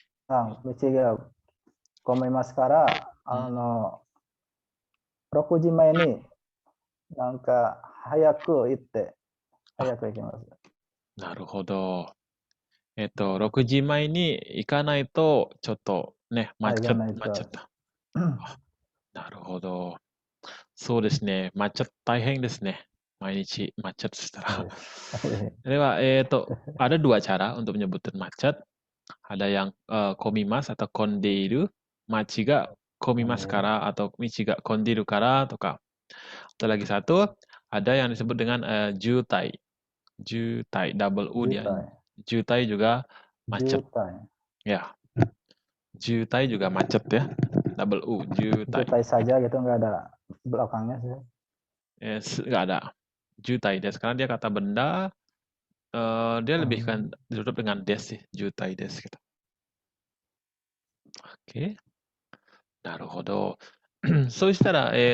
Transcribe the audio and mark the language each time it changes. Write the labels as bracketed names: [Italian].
[Japanese] 道が混みますから、6時前になんか早く行って、早く行きます。なるほど。 6時前に行かないと、ちょっとね、待っちゃった。なるほど。そうですね。大変ですね。毎日macetしたら。 [Indonesian] では、ada dua cara untuk menyebutin macet. Ada yang komimas atau kondeiru, [Japanese] machi ga komimas kara [Indonesian] atau [Japanese] michi ga kondiru kara, [Indonesian] atau atau lagi satu, ada yang disebut dengan jutai. Jutai, double U dia. Jutai juga macet. Ya, jutai juga macet ya. Double U, jutai. Jutai saja gitu, nggak ada belakangnya sih. Nggak ada. [Japanese] Jutai des. [Indonesian] Karena dia kata benda, dia lebih kan ditutup dengan des sih. [Japanese] Jutai des [Indonesian] gitu. [Japanese] Oke. なるほど。そうしたら、